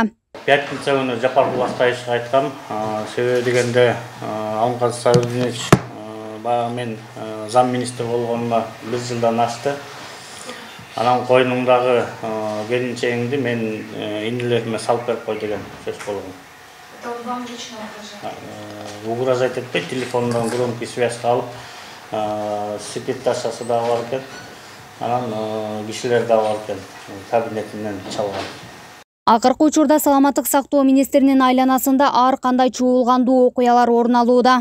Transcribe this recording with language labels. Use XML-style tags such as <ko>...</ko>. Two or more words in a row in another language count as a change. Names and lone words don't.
<ky>Пятница күнү Жапаркул Астаевич айткан, себеби дегенде Алмаз Сабирович баягы мен</ky> <ru>зам министр</ru> <ky>болгонума 1 жылдан ашты. Анан койнуңдагы келинчегиңди мен инилериме салып берип кой деген сөз болгон.</ky> <ru>Это вам лично угрожает?</ru> <ky>Угрожать этпейт, телефонунан</ky> <ru>громкий связка</ru> <ky>алып, секретаршасы да бар экен. Анан кишилер да бар экен, кабинетинен чалган. Акыркы учурда саламаттык сактоо министринин айланасында ар кандай чуулгандуу окуялар орун алууда.</ky>